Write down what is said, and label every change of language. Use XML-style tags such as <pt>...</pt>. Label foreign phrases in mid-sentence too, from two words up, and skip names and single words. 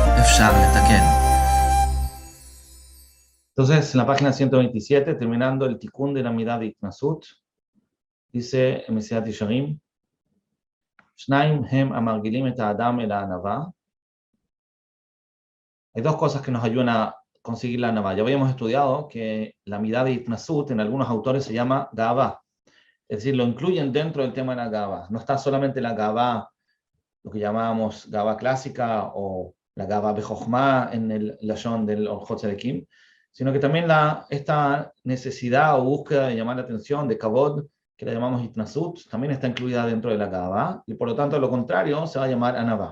<he>אפשר לתקן.</he> <es>Entonces, en la página 127, terminando el tikkun de la mirada de Itnasut, dice en Mesilat Yesharim,</es> <he>שנים הם המרגילים את האדם אל הענווה.</he> <es>Hay dos cosas que nos ayudan a conseguir la anava. Ya habíamos estudiado que la mirada de Itnasut en algunos autores se llama Gavá. Es decir, lo incluyen dentro del tema de la Gavá. No está solamente la Gavá, lo que llamábamos Gavá clásica o la</es> <he>גאווה בחכמה</he> <es>en el Lashon del Orjot Tzadikim, sino que también esta necesidad o búsqueda de llamar la atención, de Kavod, que la llamamos Itnasut, también está incluida dentro de la Gavá, y por lo tanto lo contrario se va a llamar Anavá.</es>